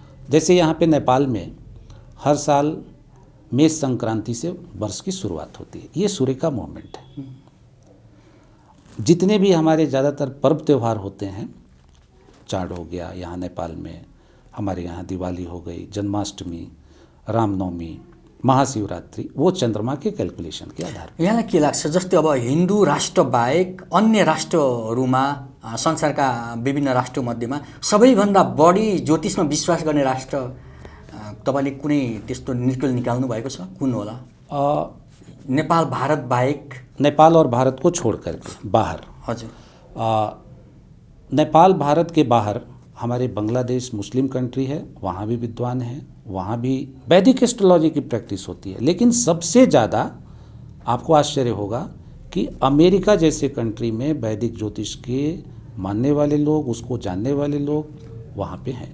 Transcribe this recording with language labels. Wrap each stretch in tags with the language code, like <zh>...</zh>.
<hi>जैसे यहाँ पे नेपाल में हर साल मेष संक्रांति से वर्ष की शुरुआत होती है, ये सूर्य का मूवमेंट है। जितने भी हमारे ज़्यादातर पर्व त्यौहार होते हैं, चाड़ हो गया यहाँ नेपाल में, हमारे यहाँ दिवाली हो गई, जन्माष्टमी, रामनवमी, महाशिवरात्रि, वो चंद्रमा के क्यालकुलेसन के आधार पर।</hi> <ne>यहाँलाई के लाग्छ, जस्तै अब हिन्दू राष्ट्र बाहेक अन्य राष्ट्रहरूमा, संसारका विभिन्न राष्ट्रमध्येमा सबैभन्दा बढी ज्योतिषमा विश्वास गर्ने राष्ट्र तपाईँले कुनै त्यस्तो निर्कल निकाल्नु भएको छ, कुन होला? नेपाल भारत बाहेक?</ne> <hi>नेपाल और भारत को छोड़ करके बाहर,</hi> <ne>हजुर,</ne> <hi>नेपाल भारत के बाहर हमारे बांग्लादेश मुस्लिम कंट्री है, वहाँ भी विद्वान हैं, वहाँ भी वैदिक एस्ट्रोलॉजी की प्रैक्टिस होती है। लेकिन सबसे ज़्यादा आपको आश्चर्य होगा कि अमेरिका जैसे कंट्री में वैदिक ज्योतिष के मानने वाले लोग, उसको जानने वाले लोग वहाँ पे हैं।</hi>